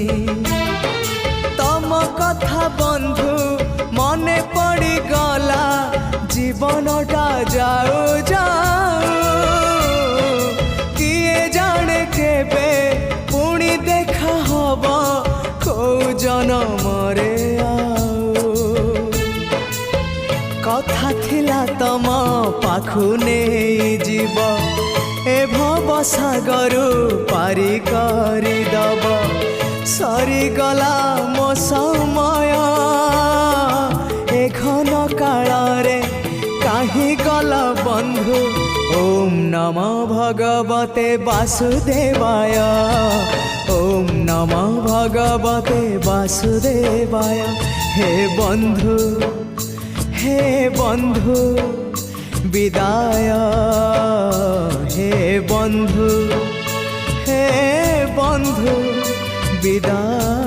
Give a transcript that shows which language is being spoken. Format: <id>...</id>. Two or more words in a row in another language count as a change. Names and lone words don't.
<or>ତମ କଥା ବନ୍ଧୁ ମନେ ପଡ଼ି ଗଲା, ଜୀବନଟା ଯାଉ ଯାଉ। କିଏ ଜାଣେ କେବେ ପୁଣି ଦେଖା ହେବ କେଉଁ ଜନମରେ ଆଉ। କଥା ଥିଲା ତମ ପାଖୁ ନେଇ ଯିବ, ଏ ଭବ ସାଗରୁ ପାରି କରି ଦେବ। ସରିଗଲା ମୋ ସମୟ ଏ ଘନ କାଳରେ କାହିଁ ଗଲ ବନ୍ଧୁ।</or> <sa>ओम नमो भगवते वासुदेवाय, ओम नमो भगवते वासुदेवाय।</sa> <or>ହେ ବନ୍ଧୁ ବିଦାୟ, ହେ ବନ୍ଧୁ ବିଦାୟ।</or>